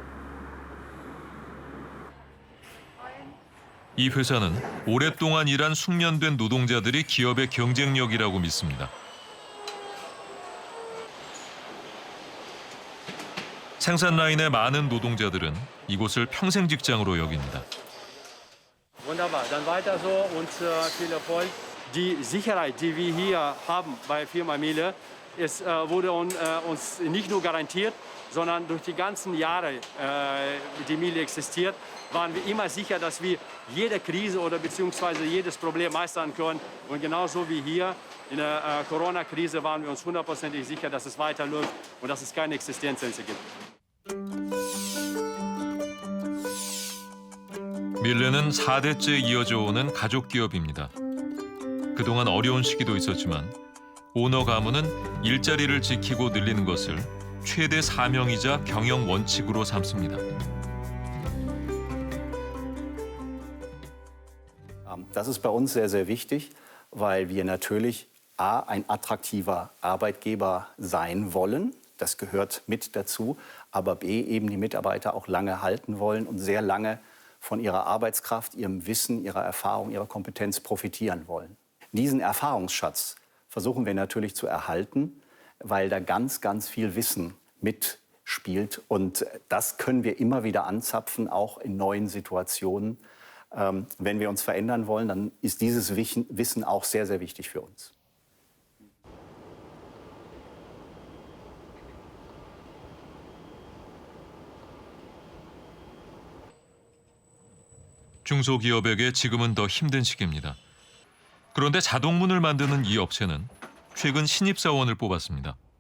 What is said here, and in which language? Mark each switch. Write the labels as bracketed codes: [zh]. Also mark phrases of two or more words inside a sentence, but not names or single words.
[ko] 이 회사는 오랫동안 일한 숙련된 노동자들이 기업의 경쟁력이라고 믿습니다. 생산 라인의 많은 노동자들은 이곳을 평생 직장으로 여깁니다. [de] Wunderbar, dann weiter so und viel Erfolg. Die Sicherheit, die wir hier haben bei Firma Miele, wurde uns nicht nur garantiert, sondern durch die ganzen Jahre, die Miele existiert, waren wir immer sicher, dass wir jede Krise oder beziehungsweise jedes Problem meistern können. Und genauso wie hier in der Corona-Krise waren wir uns hundertprozentig sicher, dass es weiterläuft und dass es keine Existenzängste gibt. [ko] 밀레는 4대째 이어져 오는 가족 기업입니다. 그동안 어려운 시기도 있었지만 오너 가문은 일자리를 지키고 늘리는 것을 최대 사명이자 경영 원칙으로 삼습니다. [de] Das ist bei uns sehr, sehr wichtig, weil wir natürlich ein attraktiver Arbeitgeber sein wollen. Das gehört mit dazu. Aber B, eben die Mitarbeiter auch lange halten wollen und sehr lange von ihrer Arbeitskraft, ihrem Wissen, ihrer Erfahrung, ihrer Kompetenz profitieren wollen. Diesen Erfahrungsschatz versuchen wir natürlich zu erhalten, weil da ganz, ganz viel Wissen mitspielt. Und das können wir immer wieder anzapfen, auch in neuen Situationen. Wenn wir uns verändern wollen, dann ist dieses Wissen auch sehr, sehr wichtig für uns. [ko] 중소기업에게 지금은 더 힘든 시기입니다. 그런데 자동문을 만드는 이 업체는 최근 신입사원을 뽑았습니다.